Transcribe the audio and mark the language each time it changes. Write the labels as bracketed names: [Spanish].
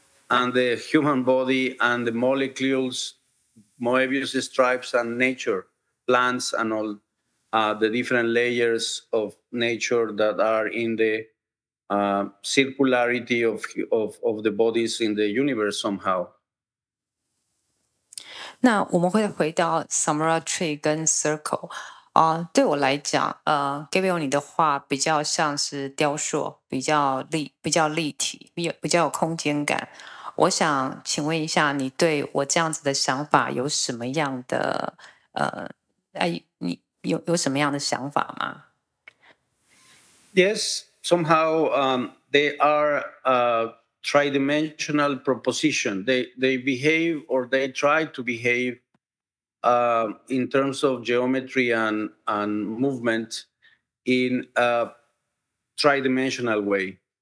[English] and the human body and the molecules, Moebius stripes, and nature, plants, and all the different layers of nature that are in the circularity of the bodies in the universe somehow. [Chinese] 那我们会回到 Samara Tree 跟 Circle 对我来讲Gabriel 你的画比较像是雕塑，比较立体，比较有空间感。我想请问一下，你对我这样子的想法有什么样的你有什么样的想法吗？ [English] Yes, somehow they are tridimensional proposition. They behave, or they try to behave in terms of geometry and movement in a tridimensional way.